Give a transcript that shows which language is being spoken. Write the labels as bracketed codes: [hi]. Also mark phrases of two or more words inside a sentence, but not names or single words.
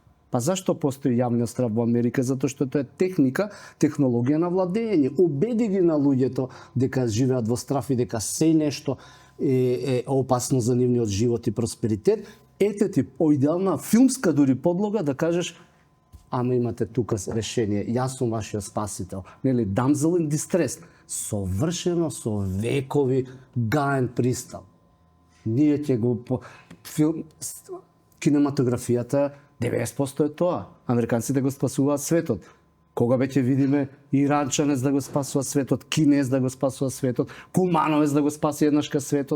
[mk] Па зашто постои јавниот страф во Америка? Затоа што тоа е техника, технологија на владење. Убеди ги на луѓето дека живеат во страф и дека се нешто е опасно за нивниот живот и просперитет. Ете ти идеална филмска дури подлога да кажеш, ама имате тука решение, јас сум вашиот спасител. Нели, [en] damsel in distress, [mk] совршено со векови гаен пристав. Ние ќе го кинематографијата 90% е тоа. Американците го спасуваат светот. Кога веќе видиме иранчанец да го спасува светот, кинез да го спасува светот, кумановец да го спаси еднашка светот.